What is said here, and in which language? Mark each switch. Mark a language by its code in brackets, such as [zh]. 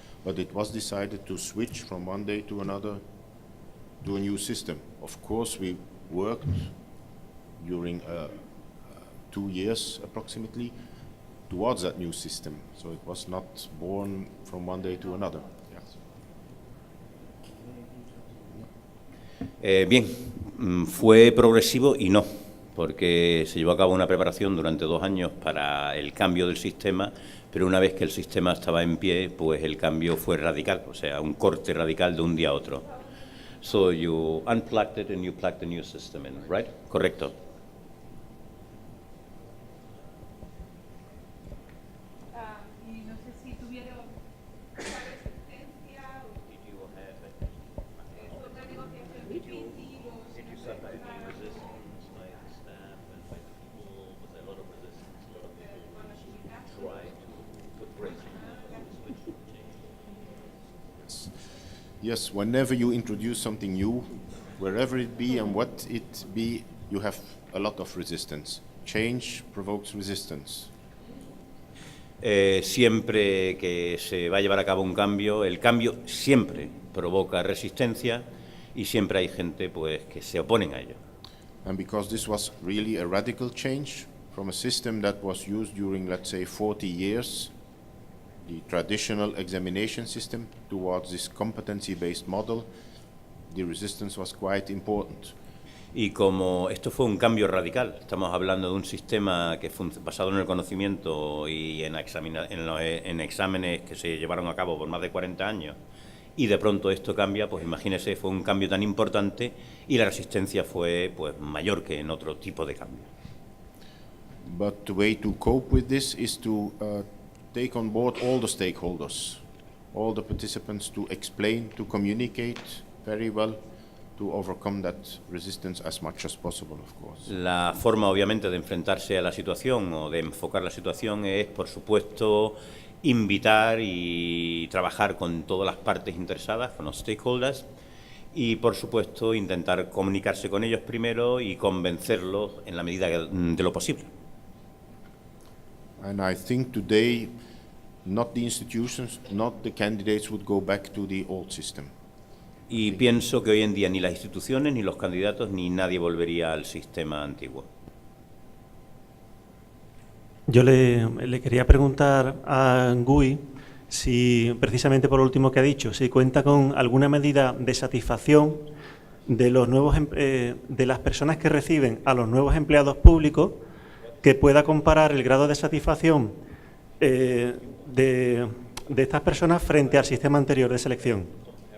[en] But it was decided to switch from one day to another to a new system. Of course, we worked during 2 years approximately towards that new system. So it was not born from one day to another. [es] Bien, fue progresivo y no, porque se llevó a cabo una preparación durante 2 años para el cambio del sistema, pero una vez que el sistema estaba en pie, pues el cambio fue radical, o sea, un corte radical de un día a otro. [en] So you unplugged it and you plugged the new system in, right? [es] Correcto. Y no sé si tuvieron resistencia o otra negociación difícil [en] Yes, whenever you introduce something new, wherever it be and what it be, you have a lot of resistance. Change provokes resistance. [es] Siempre que se va a llevar a cabo un cambio, el cambio siempre provoca resistencia y siempre hay gente pues que se oponen a ello. [en] And because this was really a radical change from a system that was used during, let's say, 40 years, the traditional examination system, towards this competency-based model, the resistance was quite important. [es] Y como esto fue un cambio radical, estamos hablando de un sistema que basado en el conocimiento y en exámenes que se llevaron a cabo por más de 40 años, y de pronto esto cambia, pues imagínese, fue un cambio tan importante y la resistencia fue pues mayor que en otro tipo de cambio. [en] But the way to cope with this is to take on board all the stakeholders, all the participants, to explain, to communicate very well, to overcome that resistance as much as possible, of course. [es] La forma, obviamente, de enfrentarse a la situación o de enfocar la situación es, por supuesto, invitar y trabajar con todas las partes interesadas, con los stakeholders, y, por supuesto, intentar comunicarse con ellos primero y convencerlos en la medida de lo posible. [en] And I think today, not the institutions, not the candidates would go back to the old system. [es] Y pienso que hoy en día ni las instituciones, ni los candidatos, ni nadie volvería al sistema antiguo. Yo le quería preguntar a Guy si, precisamente por lo último que ha dicho, si cuenta con alguna medida de satisfacción de los nuevos de las personas que reciben a los nuevos empleados públicos, que pueda comparar el grado de satisfacción de estas personas frente al sistema anterior de selección.